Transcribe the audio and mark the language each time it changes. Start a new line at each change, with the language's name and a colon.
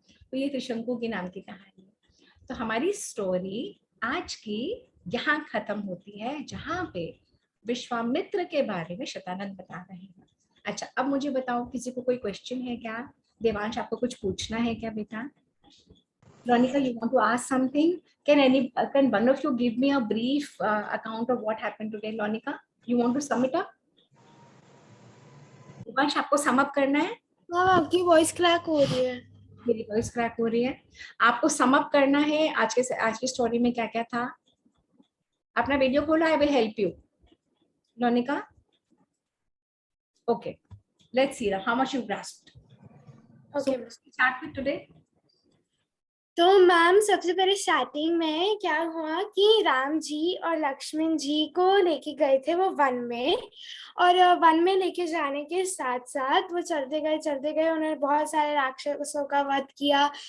Hindi: तो ये त्रिशंकु के नाम की कहानी है। तो हमारी स्टोरी आज की यहाँ खत्म होती है, जहाँ पे विश्वामित्र के बारे में शतानंद बता रहे हैं। अच्छा, अब मुझे बताओ, किसी को कोई क्वेश्चन है क्या? देवांश, आपको कुछ पूछना है क्या बेटा?
English: Ronika, you want to ask something? Can one of you give me a brief account of what happened today, Ronika? You want to sum it up?
Hindi: Devansh, आपको सम अप करना है? मैम आपकी वॉइस क्रैक हो रही है। मेरी voice crack हो रही है। आपको सम अप करना है आज की स्टोरी में क्या क्या था। अपना वीडियो खोलो,
English: I will help you. Ronika? Okay, let's see how much you grasped. Okay, So, start with today.
Hindi: तो मैम सबसे पहले स्टार्टिंग में क्या हुआ कि राम जी और लक्ष्मण जी को लेके गए थे वो वन में, और वन में लेके जाने के साथ साथ वो चलते गए, उन्होंने बहुत सारे राक्षसों का वध किया।